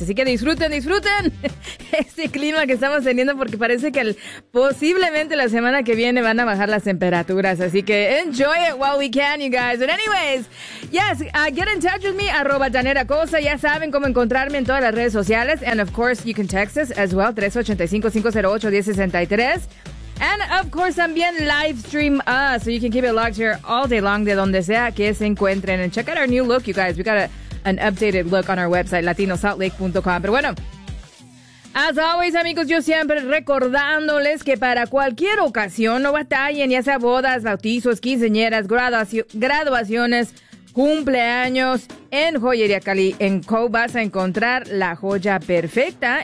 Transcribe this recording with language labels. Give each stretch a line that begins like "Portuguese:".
Spanish: Así que disfruten, disfruten este clima que estamos teniendo porque parece que posiblemente la semana que viene van a bajar las temperaturas. Así que
English: enjoy it while we can, you guys. But anyways, yes, get in touch with me, @ Daniela Costa.
Spanish: Ya saben cómo encontrarme en todas las redes sociales.
English: And of course, you can text us as well, 385-508-1063. And of course,
Spanish: también
English: live stream us, so you can keep it locked here all day long,
Spanish: de donde sea que se encuentren.
English: And check out our new look, you guys. We got an updated look on our website, latinosaltlake.com.
Spanish: Pero bueno,
English: as always,
Spanish: amigos, yo siempre recordándoles que para cualquier ocasión, no batallen, ya sea bodas, bautizos, quinceañeras, graduaciones, cumpleaños, en Joyería Cali, en Cove, vas a encontrar la joya perfecta.